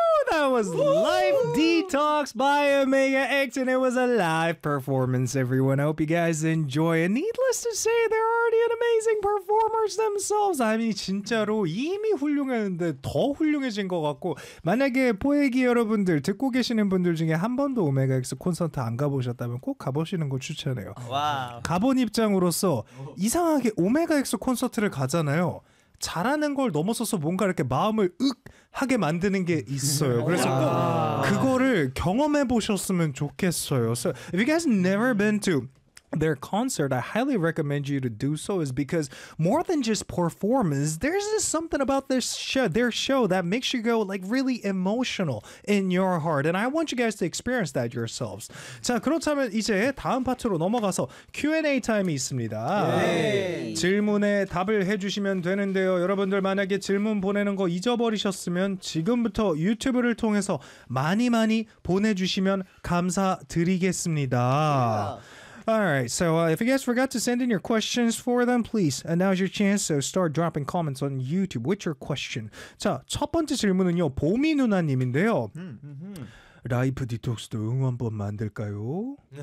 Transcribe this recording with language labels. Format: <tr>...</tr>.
<en>That was Life Detox by Omega X, and it was a live performance, everyone. I hope you guys enjoy. And needless to say, they're already an amazing performers themselves. I mean,</en> <ko>진짜로 이미 훌륭했는데 더 훌륭해진 것 같고 만약에 포에기 여러분들 듣고 계시는 분들 중에 한 번도 오메가 X 콘서트 안 가보셨다면 꼭 가보시는 거 추천해요. 와. 가본 입장으로서 이상하게 오메가 X 콘서트를 가잖아요. 잘하는 걸 넘어서서 뭔가 이렇게 마음을 윽 하게 만드는 게 있어요. 그래서 꼭 그거를 경험해 보셨으면 좋겠어요.</ko> <en>So if you guys never been to their concert, I highly recommend you to do so, is because more than just performance, there's just something about their show that makes you go like really emotional in your heart, and I want you guys to experience that yourselves.</en> <ko>자, 그렇다면 이제 다음 파트로 넘어가서 Q&A 타임이 있습니다. Yay. 질문에 답을 해주시면 되는데요. 여러분들 만약에 질문 보내는 거 잊어버리셨으면 지금부터 유튜브를 통해서 많이 많이 보내주시면 감사드리겠습니다. Yeah.</ko> <en>Alright, so if you guys forgot to send in your questions for them, please, and now's your chance, so start dropping comments on YouTube with your question.</en> <ko>자, 첫 번째 질문은요, 보미 누나님인데요. 라이프 디톡스도 응원법 만들까요?</ko>